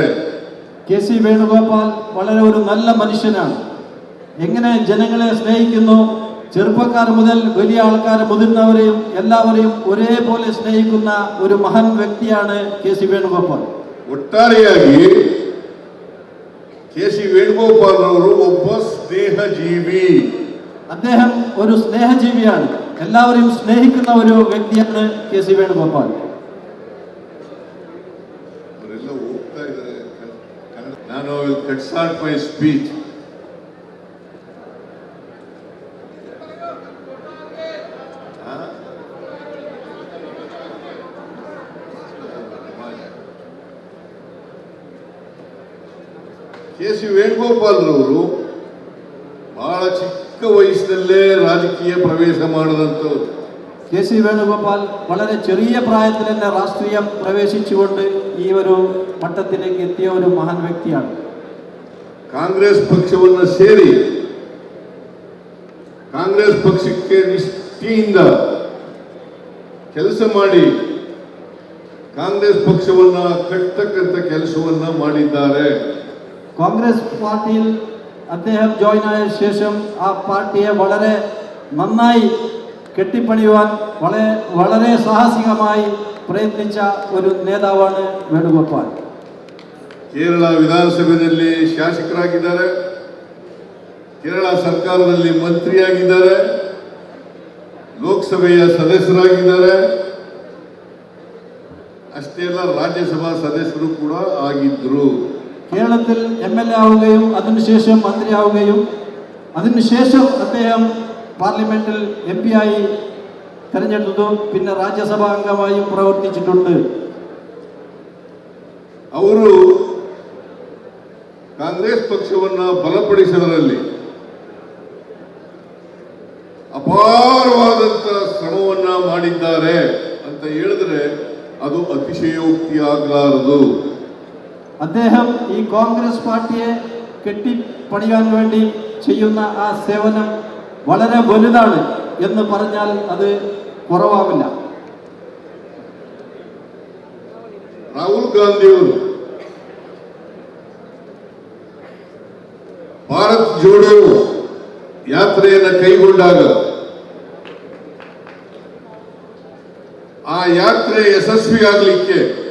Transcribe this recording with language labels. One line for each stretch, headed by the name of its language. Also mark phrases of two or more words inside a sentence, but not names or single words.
Malayalam: കെ സി വേണുഗോപാൽ വളരെ ഒരു നല്ല മനുഷ്യനാണ്. എങ്ങനെ ജനങ്ങളെ സ്നേഹിക്കുന്നു, ചെറുപ്പക്കാർ മുതൽ വലിയ ആൾക്കാർ മുതിർന്നവരെയും എല്ലാവരെയും ഒരേപോലെ സ്നേഹിക്കുന്ന ഒരു മഹാൻ വ്യക്തിയാണ് കെ.സി. വേണുഗോപാൽ.
Kannada: ಒಟ್ಟಾರೆಯಾಗಿ ಕೆ.ಸಿ. ವೇಣುಗೋಪಾಲ್ ಅವರು ಒಬ್ಬ ಸ್ನೇಹಜೀವಿ.
Malayalam: അദ്ദേഹം ഒരു സ്നേഹജീവിയാണ്. എല്ലാവരെയും സ്നേഹിക്കുന്ന ഒരു വ്യക്തിയാണ് കെ.സി. വേണുഗോപാൽ.
Kannada: ಅವರೆಲ್ಲ ಹೋಗ್ತಾ ಇದ್ದಾರೆ.
English: ನಾನು will cut short my speech.
Kannada: ಕೆ.ಸಿ. ವೇಣುಗೋಪಾಲ್ ರವರು ಬಹಳ ಚಿಕ್ಕ ವಯಸ್ಸಿನಲ್ಲೇ ರಾಜಕೀಯ ಪ್ರವೇಶ ಮಾಡಿದಂಥವ್ರು.
Malayalam: കെ.സി. വേണുഗോപാൽ വളരെ ചെറിയ പ്രായത്തിൽ തന്നെ രാഷ്ട്രീയം പ്രവേശിച്ചുകൊണ്ട് ഈ ഒരു മട്ടത്തിലേക്ക് എത്തിയ ഒരു മഹാൻ വ്യക്തിയാണ്.
Kannada: ಕಾಂಗ್ರೆಸ್ ಪಕ್ಷವನ್ನು ಸೇರಿ ಕಾಂಗ್ರೆಸ್ ಪಕ್ಷಕ್ಕೆ ನಿಷ್ಠೆಯಿಂದ ಕೆಲಸ ಮಾಡಿ ಕಾಂಗ್ರೆಸ್ ಪಕ್ಷವನ್ನ ಕಟ್ಟತಕ್ಕಂಥ ಕೆಲಸವನ್ನ ಮಾಡಿದ್ದಾರೆ.
Malayalam: കോൺഗ്രസ് പാർട്ടിയിൽ അദ്ദേഹം ജോയിൻ ആയ ശേഷം ആ പാർട്ടിയെ വളരെ നന്നായി കെട്ടിപ്പണിയുവാൻ വളരെ സാഹസികമായി പ്രയത്നിച്ച ഒരു നേതാവാണ് വേണുഗോപാൽ.
Kannada: ಕೇರಳ ವಿಧಾನಸಭೆಯಲ್ಲಿ ಶಾಸಕರಾಗಿದ್ದಾರೆ, ಕೇರಳ ಸರ್ಕಾರದಲ್ಲಿ ಮಂತ್ರಿಯಾಗಿದ್ದಾರೆ, ಲೋಕಸಭೆಯ ಸದಸ್ಯರಾಗಿದ್ದಾರೆ, ಅಷ್ಟೇ ಅಲ್ಲ ರಾಜ್ಯಸಭಾ ಸದಸ್ಯರು ಕೂಡ ಆಗಿದ್ರು.
Malayalam: കേരളത്തിൽ MLA ആവുകയും അതിനുശേഷം മന്ത്രിയാവുകയും അതിനുശേഷം അദ്ദേഹം പാർലമെന്റിൽ MP ആയി തെരഞ്ഞെടുത്തു. പിന്നെ രാജ്യസഭാ അംഗമായും പ്രവർത്തിച്ചിട്ടുണ്ട്.
Kannada: ಅವರು ಕಾಂಗ್ರೆಸ್ ಪಕ್ಷವನ್ನು ಬಲಪಡಿಸುವುದರಲ್ಲಿ ಅಪಾರವಾದಂತ ಶ್ರಮವನ್ನ ಮಾಡಿದ್ದಾರೆ ಅಂತ ಹೇಳಿದ್ರೆ ಅದು ಅತಿಶಯೋಕ್ತಿ ಆಗಲಾರದು.
Malayalam: അദ്ദേഹം ഈ കോൺഗ്രസ് പാർട്ടിയെ കെട്ടിപ്പണിയാൻ വേണ്ടി ചെയ്യുന്ന ആ സേവനം വളരെ വലുതാണ് എന്ന് പറഞ്ഞാൽ അത് കുറവാവില്ല.
Kannada: ರಾಹುಲ್ ಗಾಂಧಿಯವರು ಭಾರತ್ ಜೋಡೋ ಯಾತ್ರೆಯನ್ನು ಕೈಗೊಂಡಾಗ ಆ ಯಾತ್ರೆ ಯಶಸ್ವಿಯಾಗಲಿಕ್ಕೆ